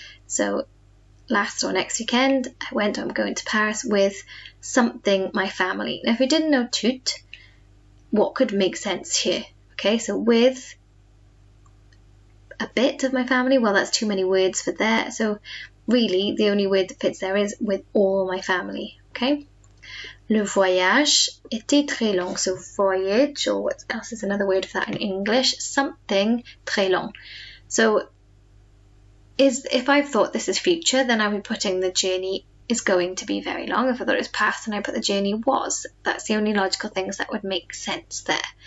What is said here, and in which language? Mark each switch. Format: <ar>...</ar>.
<en>So last or next weekend I'm going to Paris with something, my family. Now if we didn't know toute, what could make sense here? Okay, so with a bit of my family, well that's too many words for there, so really the only word that fits there is with all my family. Okay,</en> <fr>le voyage était très long.</fr> <en>So voyage, or what else is another word for that in English? Something</en> <fr>très long.</fr> <en>So if I've thought this is future, then I'll be putting the journey is going to be very long. If I thought it was past, then I put the journey was. That's the only logical things that would make sense there.</en>